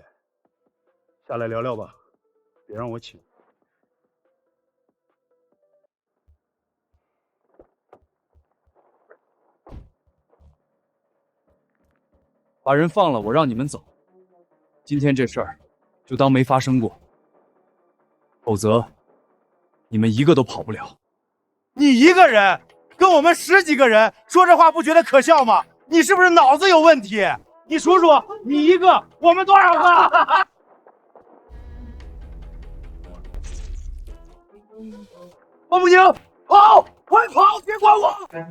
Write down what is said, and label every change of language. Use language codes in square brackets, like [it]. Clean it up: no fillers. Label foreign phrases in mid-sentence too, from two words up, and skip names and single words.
[zh] 下來聊聊吧，別讓我請。把人放了，我讓你們走。今天這事兒就當沒發生過，否則你們一個都跑不了。你一個人跟我們10幾個人說這話，不覺得可笑嗎？你是不是腦子有問題？你數數，你一個，我們多少個？方慕寧，跑，快跑，別管我！